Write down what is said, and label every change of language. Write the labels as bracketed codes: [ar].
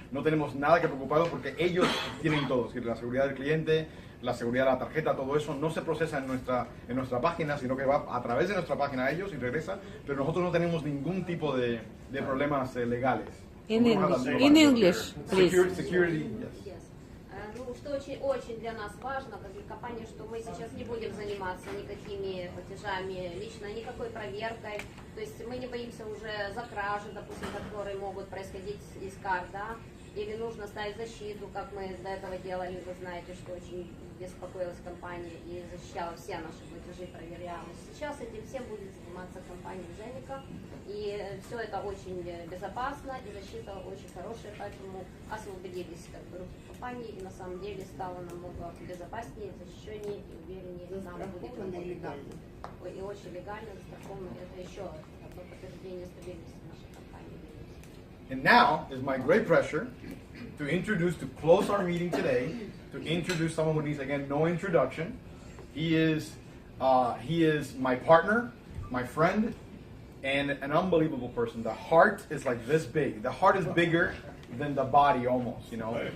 [es] No tenemos nada que preocuparnos porque ellos tienen todo, es decir, la seguridad del cliente, la seguridad de la tarjeta, todo eso no se procesa en nuestra página, sino que va a través de nuestra página a ellos y regresa, pero nosotros no tenemos ningún tipo de problemas legales. [en] In English, please. Security, yes. [ru] Ну, что очень для нас важно, как для компании, что мы сейчас не будем заниматься никакими платежами лично, никакой проверкой. То есть мы не боимся уже за кражи, допустим, которые могут происходить из карт, да? Или нужно ставить защиту, как мы до этого делали, вы знаете, что очень беспокоилась компания и защищала все наши платежи, проверяла. Сейчас этим всем будет заниматься компания Зеника, и все это очень безопасно, и защита очень хорошая, поэтому освободились руки компании, и на самом деле стало намного безопаснее, защищеннее и увереннее. Нам будет и очень легально, застраховано. Это еще одно подтверждение стабильности нашей компании. [en] And now is my great pleasure to close our meeting today, to introduce someone who needs, again, no introduction. He is my partner, my friend, and an unbelievable person. The heart is like this big. The heart is bigger than the body almost, you know.